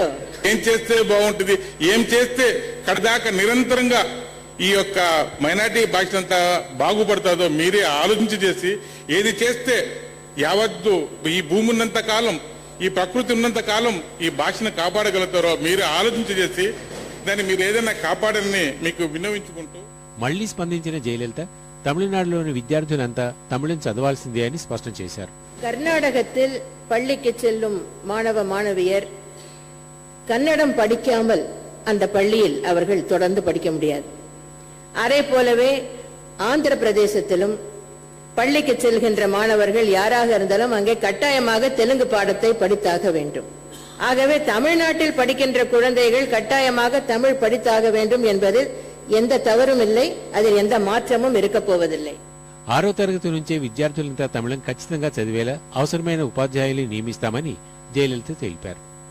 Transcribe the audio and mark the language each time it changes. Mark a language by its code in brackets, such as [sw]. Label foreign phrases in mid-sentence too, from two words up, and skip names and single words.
[te] ఏం చేస్తే బాగుంటుంది, ఏం చేస్తే కడదాకా నిరంతరంగా ఈ యొక్క మైనార్టీ భాష అంతా బాగుపడుతుందో మీరే ఆలోచించి చేసి ఏది చేస్తే యావత్తు ఈ భూమి ఉన్నంత కాలం, ఈ ప్రకృతి ఉన్నంత కాలం ఈ భాషను కాపాడగలుగుతారో మీరే ఆలోచించి చేసి దాన్ని మీరు ఏదైనా కాపాడాలని మీకు విన్నవించుకుంటూ. మళ్లీ స్పందించిన జయలలిత తమిళనాడులోని విద్యార్థులంతా తమిళం చదవాల్సిందే అని స్పష్టం చేశారు. [ta] கர்நாடகத்தில் பள்ளிக்கு செல்லும் மாணவ மாணவியர் கன்னடம் படிக்காமல் அந்த பள்ளியில் அவர்கள் தொடர்ந்து படிக்க முடியாது. அதே போலவே ஆந்திர பிரதேசத்திலும் பள்ளிக்கு செல்கின்ற மாணவர்கள் யாராக இருந்தாலும் அங்கே கட்டாயமாக தெலுங்கு பாடத்தை படித்தாக வேண்டும். ஆகவே தமிழ்நாட்டில் படிக்கின்ற குழந்தைகள் கட்டாயமாக தமிழ் படித்தாக வேண்டும் என்பதில் எந்த தவறும் இல்லை, அதில் எந்த மாற்றமும் இருக்க పోవదిல்லை. [te] 6వ తరగతి నుంచే విద్యార్థులంతా తమిళం ఖచ్చితంగా చదివేలా అవసరమైన ఉపాధ్యాయులు నియమిస్తామని జయలలిత తెలిపారు.